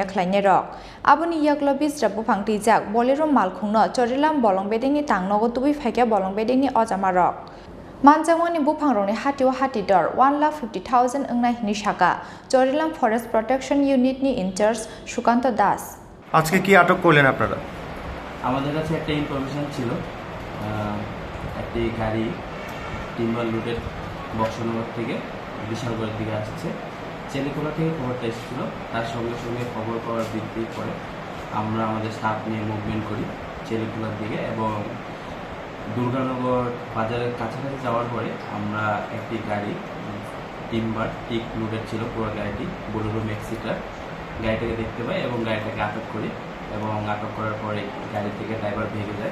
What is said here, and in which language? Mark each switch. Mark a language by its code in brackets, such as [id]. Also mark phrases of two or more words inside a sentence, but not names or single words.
[trp] khlaine rok aboni yaklo bisra bufang tijak bolero malkhungno chorilam bolong bedini tangnogo tubi phakya bolong bedini ojama rok manjangwani bufang rongni hatio hatidor 1,50,000 ongna hini shaka chorilam [en] forest protection unit [trp] ni incharge Shukanto Das [bn] আজকে কি আটক করলেন আপনারা? আমাদের কাছে একটা ইনফরমেশন ছিল একটি গাড়ি টিম্বার লুটের বক্সনগর থেকে বিশালগড়ের দিকে আসছে। চেলিকোলা থেকে খবরটা এসেছিল, তার সঙ্গে সঙ্গে খবর পাওয়ার ভিত্তি করে আমরা আমাদের স্টাফ নিয়ে মুভমেন্ট করি চেলিকোলার দিকে এবং দুর্গানগর বাজারের কাছাকাছি যাওয়ার পরে আমরা একটি গাড়ি টিম্বার টিক লুটের ছিল পুরো গাড়িটি বোলেরো ম্যাক্সিটা গাড়িটাকে দেখতে পাই এবং গাড়িটাকে আটক করি এবং আটক করার পরে গাড়ি থেকে ড্রাইভার ভেঙে যায়।